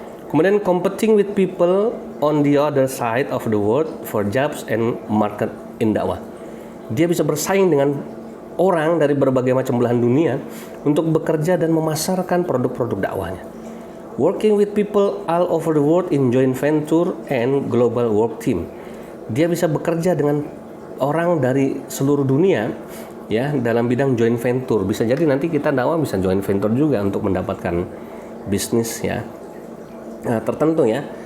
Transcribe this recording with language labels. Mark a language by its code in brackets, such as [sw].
[id] Kemudian [en] competing with people on the other side of the world for jobs and market in dakwah. [id] Dia bisa bersaing dengan orang dari berbagai macam belahan dunia untuk bekerja dan memasarkan produk-produk dakwahnya. [en] Working with people all over the world in joint venture and global work team. [id] Dia bisa bekerja dengan orang dari seluruh dunia ya dalam bidang joint venture. Bisa jadi nanti kita dakwah bisa joint venture juga untuk mendapatkan bisnis ya tertentu ya.